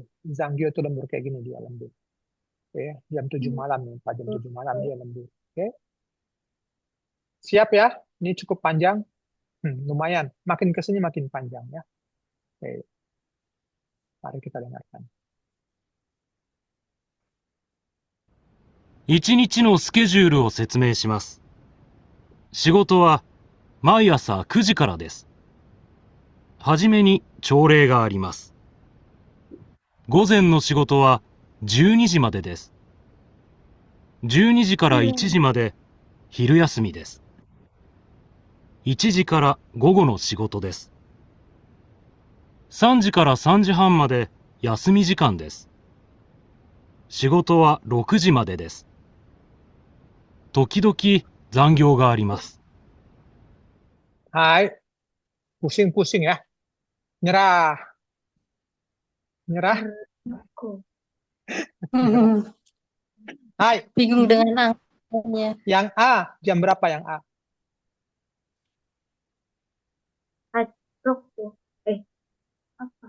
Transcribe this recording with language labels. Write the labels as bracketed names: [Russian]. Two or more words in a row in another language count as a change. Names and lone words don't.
[Indonesian] Zanggyo itu lembur kayak gini dia lembur. Oke, jam 7 malam ya, jam 7 malam dia lembur. Oke. Siap ya? Ini cukup panjang. Lumayan. Makin ke sini makin panjang ya. Oke. Mari kita dengarkan. [Japanese] 1 日のスケジュールを説明します。仕事は毎朝9時からです。はじめに朝礼があります。午前の仕事は12時までです。12時から1時まで昼休みです。1時から午後の仕事です。3時から3時半まで休み時間です。仕事は6時までです。時々残業があります。 [Indonesian] Hai. Pusing-pusing ya. Nyerah. Hai. Bingung dengan angkanya. Yang A, jam berapa yang A? Apa?